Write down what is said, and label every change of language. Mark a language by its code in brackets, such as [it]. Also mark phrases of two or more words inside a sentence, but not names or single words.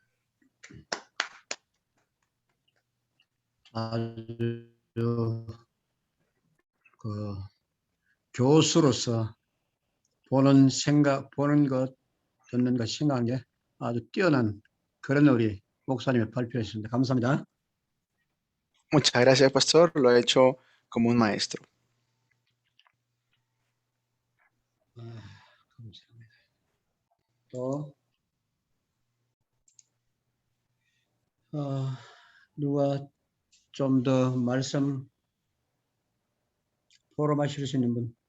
[ko] 아주 그 교수로서 보는 것, 듣는 것, 생각한 게 아주 뛰어난 그런 우리 목사님의 발표였습니다. 감사합니다. [es] Muchas gracias, pastor. Lo ha hecho como un maestro. [ko] 감사합니다. 또 누가 좀 더 말씀 포럼하실 수 있는 분?